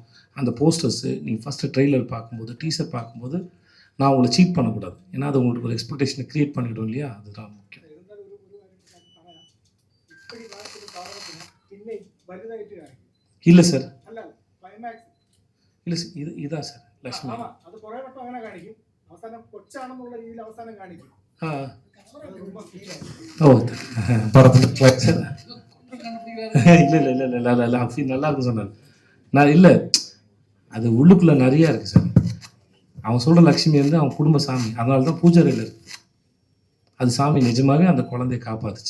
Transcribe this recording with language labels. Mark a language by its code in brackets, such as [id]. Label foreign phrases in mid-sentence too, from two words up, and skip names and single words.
[ta] அந்த போஸ்டர்ஸு நீங்கள் [en] first trailer [ta] பார்க்கும்போது, டீசர் பார்க்கும்போது நான் உங்களை சீட் பண்ணக்கூடாது. ஏன்னா அது உங்களுக்கு ஒரு [en] expectation create [ta] பண்ணிவிடும் இல்லையா, அதுதான் முக்கியம். இல்லை சார், இல்லை சார், இதான் சார் லக்ஷ்மி. [ml] അത് കുറേ വട്ടം അങ്ങനെ കാണിക്കും. അവസാനം കൊച്ചാണെന്നുള്ള രീതിയിൽ അവസാനം കാണിക്കും. [ta] படத்தில் இல்லை அப்படி நல்லா இருக்கும் சொன்னார். நான் இல்லை, அது உள்ளுக்குள்ளே நிறையா இருக்குது சார். அவன் சொல்கிற லக்ஷ்மி வந்து அவன் குடும்ப சாமி, அதனால தான் பூஜாரியில் இருக்குது. அது சாமி நிஜமாகவே அந்த குழந்தைய காப்பாத்துச்சு.